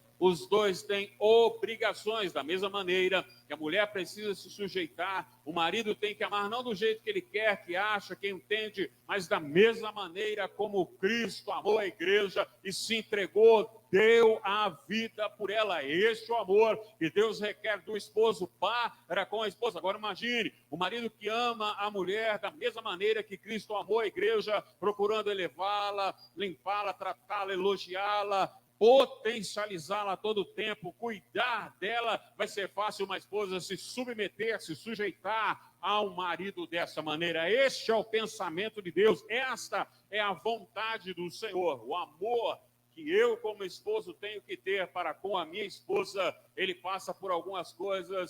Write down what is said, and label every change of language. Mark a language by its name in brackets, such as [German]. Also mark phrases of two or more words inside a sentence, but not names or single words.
[Portuguese] Os dois têm obrigações, da mesma maneira que a mulher precisa se sujeitar, o marido tem que amar não do jeito que ele quer, que acha, que entende, mas da mesma maneira como Cristo amou a igreja e se entregou, deu a vida por ela. Este é o amor que Deus requer do esposo para com a esposa. Agora imagine, o marido que ama a mulher da mesma maneira que Cristo amou a igreja, procurando elevá-la, limpá-la, tratá-la, elogiá-la, potencializá-la a todo tempo, cuidar dela. Vai ser fácil uma esposa se submeter, se sujeitar ao marido dessa maneira. Este é o pensamento de Deus, esta é a vontade do Senhor. O amor que eu como esposo tenho que ter para com a minha esposa, ele passa por algumas coisas.